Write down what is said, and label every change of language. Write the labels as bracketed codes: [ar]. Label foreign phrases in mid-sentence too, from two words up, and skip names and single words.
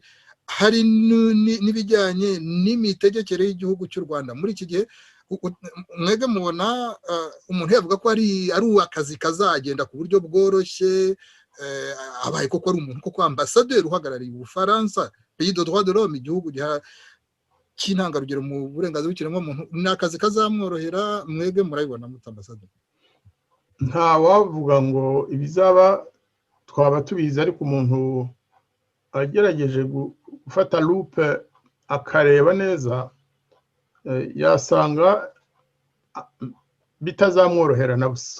[rw] Hari n'ibijyanye n'imitegekere y'igihugu cy'u Rwanda muri iki gihe. Mwege mubona umuntu yavuga ko ari akazi kazagenda ku buryo bworoshye, abaye koko ari umuntu koko ambasaderi uhagarariye Ubufaransa, [fr] pays de droit de l'homme, [rw] igihugu cy'intangarugero mu burenganzira bw'ikiremwamuntu, ni akazi kazamworohera. Mwege murabibona muta ambasaderi? Nta wavuga ngo ibizaba twaba tubizi, ariko umuntu agerageje gufata loupe akareba neza yasanga bitazamworohera na busa.